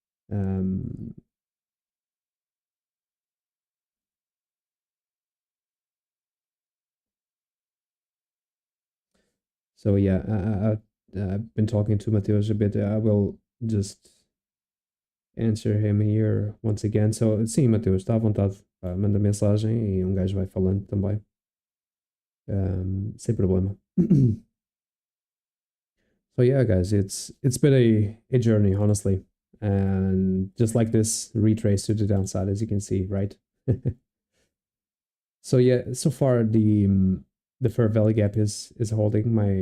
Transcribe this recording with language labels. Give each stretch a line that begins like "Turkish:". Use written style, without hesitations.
English: Um, so yeah, I've been talking to Mateus a bit. I will just answer him here once again.
Portuguese: So sim, Mateus, está à vontade. Pá, manda mensagem e um gajo vai falando também. Sem problema.
English: So yeah, guys, it's been a journey, honestly, and just like this retrace to the downside, as you can see, right? So yeah, so far the fair value gap is holding.